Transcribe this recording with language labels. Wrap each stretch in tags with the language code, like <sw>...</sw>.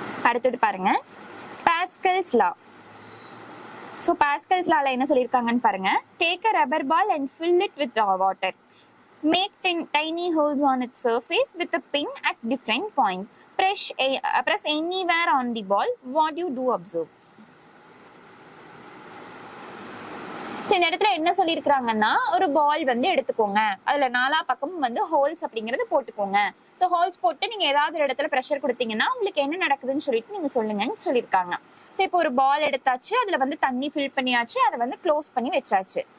<ta>அடுத்தது பாருங்க, பாஸ்கல்ஸ் லா. So pascals லால என்ன சொல்லியிருக்காங்கன்னு பாருங்க.</ta> <en>Take a rubber ball and fill it with water. Make tiny holes on its surface with a pin at different points. Press anywhere on the ball. What you do observe.</en> <ta>இந்த இடத்துல என்ன சொல்லியிருக்காங்கன்னா ஒரு பால் வந்து எடுத்துக்கோங்க. அதுல 4 பக்கமும் வந்து ஹோல்ஸ் அப்படிங்கறது போட்டுக்கோங்க. ஸோ ஹோல்ஸ் போட்டு நீங்க ஏதாவது ஒரு இடத்துல ப்ரெஷர் கொடுத்தீங்கன்னா உங்களுக்கு என்ன நடக்குதுன்னு சொல்லிட்டு நீங்க சொல்லுங்கன்னு சொல்லியிருக்காங்க. ஸோ இப்போ ஒரு பால் எடுத்தாச்சு, அதுல வந்து தண்ணி ஃபில் பண்ணியாச்சு, அதை வந்து க்ளோஸ் பண்ணி வச்சாச்சு.</ta>